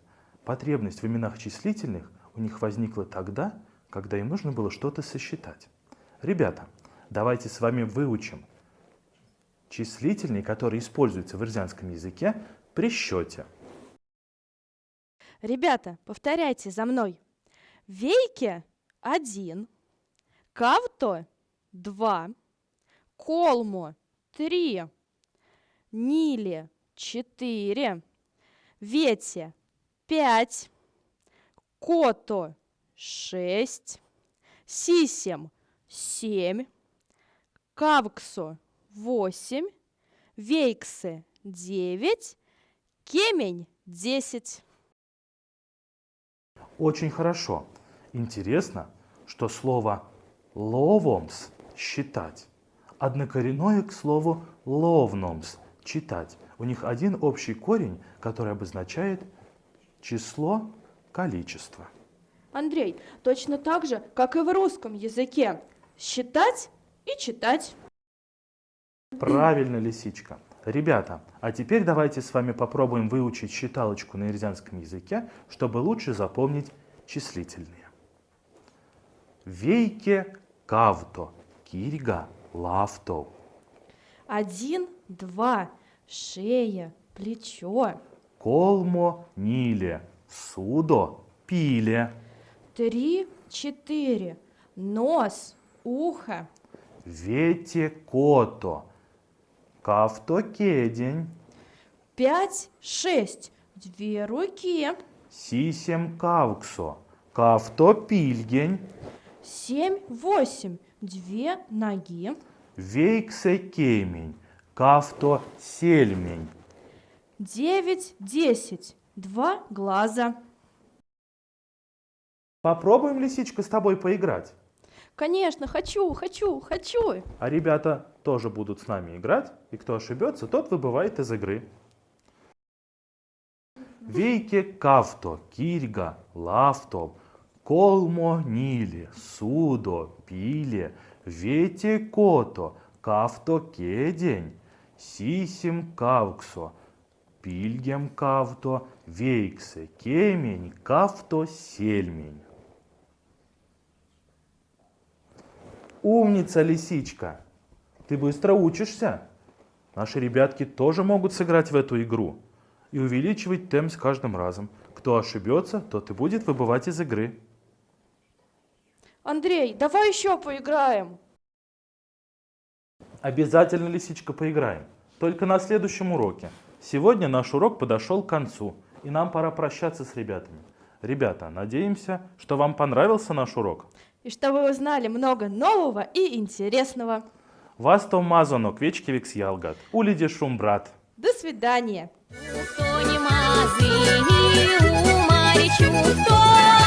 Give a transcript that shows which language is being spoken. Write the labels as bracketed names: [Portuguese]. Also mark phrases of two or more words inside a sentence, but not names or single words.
[Russian] Потребность в именах числительных у них возникла тогда, когда им нужно было что-то сосчитать. Ребята, давайте с вами выучим числительные, которые используются в ирзянском языке при счете. Ребята, повторяйте за мной. [Erzya] Вейке 1, кавто 2, колмо 3, ниле 4, вете 5, кото 6, сисем 7, кавксо 8, вейксе 9, кемень 10. [Russian] Очень хорошо. Интересно, что слово «ловомс» – «считать» однокоренное к слову «ловномс» – «читать». У них один общий корень, который обозначает число, количество. Андрей, точно так же, как и в русском языке. Считать и читать. Правильно, лисичка. Ребята, а теперь давайте с вами попробуем выучить считалочку на ирзянском языке, чтобы лучше запомнить числительные. [Erzya] Вейке кавто, кирьга лавто. [Russian] 1, 2, шея, плечо. [Erzya] Колмо ниле, судо пиле. [Russian] 3, 4, нос, ухо. [Erzya] Вете кото, кавто кедень. [Russian] 5, 6, 2 руки. [Erzya] Сисем кавксо, кавто пильгень. [Russian] 7, 8, 2 ноги. [Erzya] Вейксе кемень, кавто сельмень. [Russian] 9, 10, 2 глаза. Попробуем, лисичка, с тобой поиграть. Конечно, хочу. А ребята тоже будут с нами играть, и кто ошибется, тот выбывает из игры. [Erzya] Вейке кавто, кирьга, лавто, колмо ниле, судо, пиле, вете кото, кавто кедень, сисим кавксо, пильгем кавто, вейксе кемень, кавто сельмень. [Russian] Умница, лисичка! Ты быстро учишься. Наши ребятки тоже могут сыграть в эту игру и увеличивать темп с каждым разом. Кто ошибется, тот и будет выбывать из игры. Андрей, давай еще поиграем. Обязательно, лисичка, поиграем. Только на следующем уроке. Сегодня наш урок подошел к концу, и нам пора прощаться с ребятами. Ребята, надеемся, что вам понравился наш урок. И что вы узнали много нового и интересного. [Erzya] Вас то мазано квечкевикс ялгат. Улиде шум, брат. [Russian] До свидания. Хто не мазині у Марічу, хто